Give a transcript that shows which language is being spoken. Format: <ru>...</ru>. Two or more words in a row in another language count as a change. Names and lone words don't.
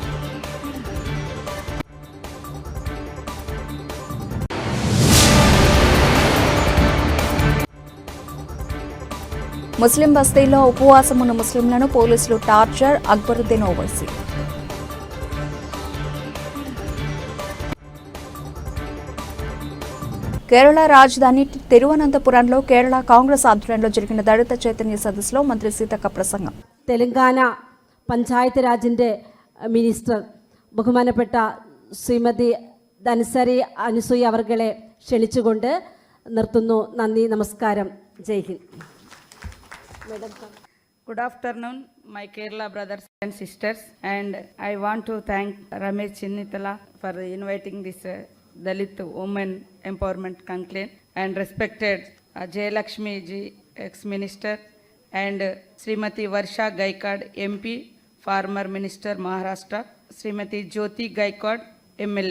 <te>ముస్లిం బస్తీలో ఉపవాసం ఉన్న ముస్లింలను పోలీసులు టార్చర్. అక్బరుద్దీన్ ఓవైసీ. కేరళ రాజధాని తిరువనంతపురంలో కేరళ కాంగ్రెస్ ఆధ్వర్యంలో జరిగిన దళిత చైతన్య సదస్సులో మంత్రి సీతక్క ప్రసంగం.</te> <ml>తెలంగాణ പഞ്ചായത്ത് മിനിസ്റ്റർ ബഹുമാനപ്പെട്ട ശ്രീമതി ധനസരി അനുസൂയ അവർകളെ ക്ഷണിച്ചുകൊണ്ട് നിർത്തുന്നു. നന്ദി, നമസ്കാരം, ജയ് ഹിന്ദ്.</ml> <en>Good afternoon, my Kerala brothers and sisters, and I want to thank Ramesh Chinnitala for inviting this Dalit Women Empowerment Conclave, and respected Jayalakshmi ji, ex-minister, and Srimati Varsha Gaikwad, MP, former minister Maharashtra, Srimati Jyoti Gaikwad, MLA.</en>